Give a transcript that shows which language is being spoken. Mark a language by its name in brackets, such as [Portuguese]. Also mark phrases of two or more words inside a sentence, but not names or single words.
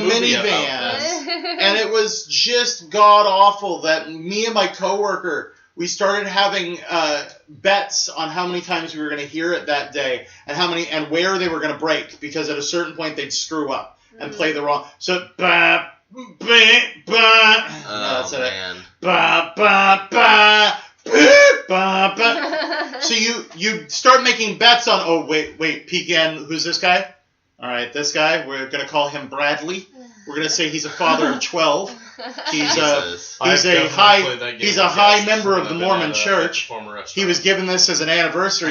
[English] a movie about minivan. this. And it was just god awful that me and my coworker, we started having bets on how many times we were going to hear it that day and where they were going to break, because at a certain point they'd screw up and play the wrong. So ba ba ba. Oh man. Ba ba ba. Ba, ba. So you start making bets on. Oh wait, Pecan. Who's this guy? All right, this guy. We're gonna call him Bradley. We're gonna say he's a father of 12. He's Jesus. I've He's a definitely high played that game he's with a high guests member when of the I've been Mormon at a Church. former restaurant. He was given this as an anniversary